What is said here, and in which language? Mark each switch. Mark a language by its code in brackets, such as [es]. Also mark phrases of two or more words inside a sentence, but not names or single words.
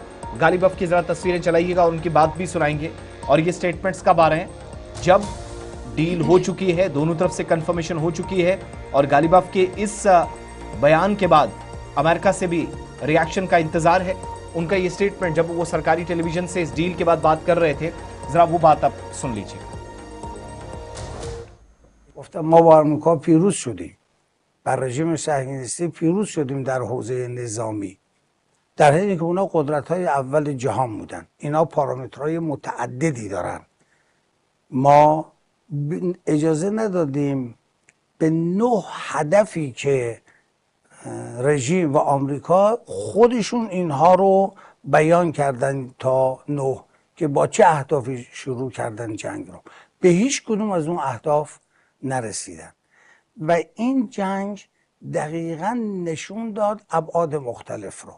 [hi] गालिबाफ की जरा तस्वीरें चलाइएगा और उनकी बात भी सुनाएंगे। और ये स्टेटमेंट्स कब आ रहे हैं? जब डील हो चुकी है, दोनों तरफ से कंफर्मेशन हो चुकी है और गालिबाफ के इस बयान के बाद अमेरिका से भी रिएक्शन का इंतजार है। उनका ये स्टेटमेंट जब वो सरकारी टेलीविजन से इस डील के बाद बात कर रहे थे, जरा वो बात आप सुन लीजिए। [fa] گفتم ما با آمریکا پیروز شدیم، بر رژیم صهیونیستی پیروز شدیم در حوزه نظامی، در حالی که اونا قدرت‌های اول جهان بودن. اینا پارامترهای متعددی دارن. ما اجازه ندادیم به 9 هدفی که رژیم و آمریکا خودشون اینها رو بیان کردن تا 9 که با چه اهدافی شروع کردن جنگ رو، به هیچ کدوم از اون اهداف نرسیدن و این جنگ دقیقا نشون داد ابعاد مختلف رو.